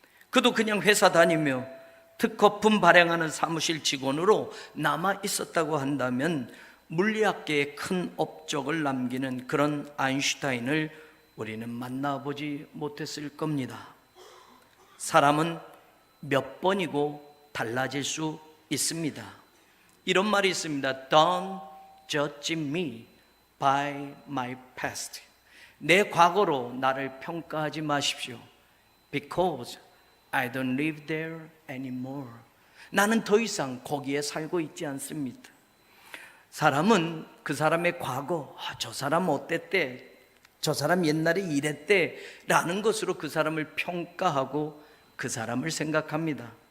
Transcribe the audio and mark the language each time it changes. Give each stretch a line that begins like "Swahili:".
Korean: 그도 그냥 회사 다니며 특허품 발행하는 사무실 직원으로 남아 있었다고 한다면 물리학계에 큰 업적을 남기는 그런 아인슈타인을 우리는 만나보지 못했을 겁니다. 사람은 몇 번이고 달라질 수 있습니다. 이런 말이 있습니다.
English: Don't judge me by my past.
Korean: 내 과거로 나를 평가하지 마십시오.
English: Because I don't live there anymore.
Korean: 나는 더 이상 거기에 살고 있지 않습니다. 사람은 그 사람의 과거, 저 사람 어땠대, 저 사람 옛날에 이랬대 라는 것으로 그 사람을 평가하고 그 사람을 생각합니다.